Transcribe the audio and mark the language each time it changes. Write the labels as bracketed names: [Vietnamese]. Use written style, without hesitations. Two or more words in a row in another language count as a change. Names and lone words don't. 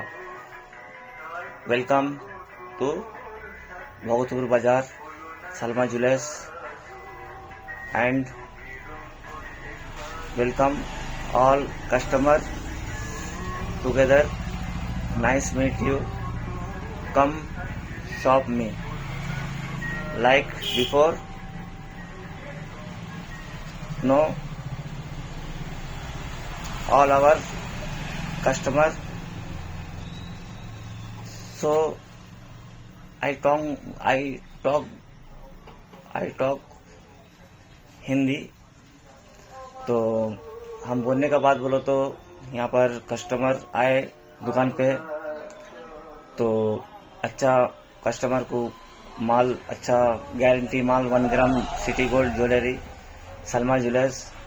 [English] Welcome to भगतपुर बाजार Salma Jewelers and welcome all customer together. Nice meet you. Come shop me like before. No, all our customer. So I talk हिंदी. [Hindi] तो हम बोलने का बात बोलो तो यहाँ पर कस्टमर आए दुकान पे तो अच्छा कस्टमर को माल अच्छा गारंटी माल 1 ग्राम [English] city gold jewellery [Hindi] सलमा ज्वेलर्स.